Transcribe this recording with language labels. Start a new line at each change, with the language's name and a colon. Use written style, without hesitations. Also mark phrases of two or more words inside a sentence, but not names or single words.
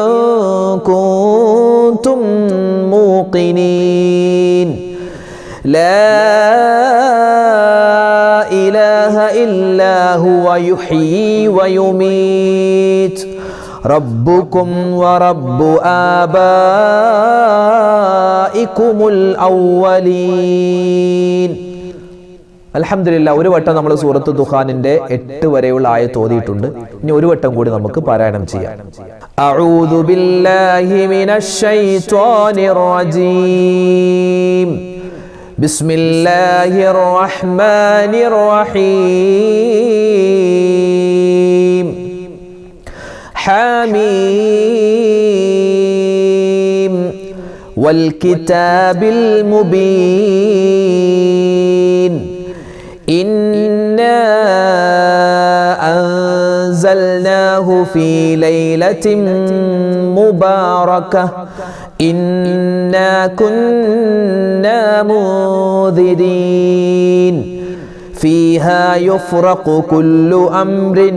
Arabic: كنتم موقنين لا إله إلا هو يحيي ويميت ربكم ورب آبائكم الأولين.
Malayalam: അൽഹംദുലില്ലാഹ്, ഒരു വട്ടം നമ്മൾ സൂറത്തു ദുഖാനിന്റെ 8 വരെയുള്ള ആയത്ത് ഓതിയിട്ടുണ്ട്. ഇനി ഒരു വട്ടം കൂടി നമുക്ക് പാരായണം ചെയ്യാം.
Arabic: أعوذ بالله من الشيطان الرجيم. بسم الله الرحمن الرحيم. حميم والكتاب المبين إنا أنزلناه في ليلة مباركة إنا كنا منذرين فيها يفرق كل أمر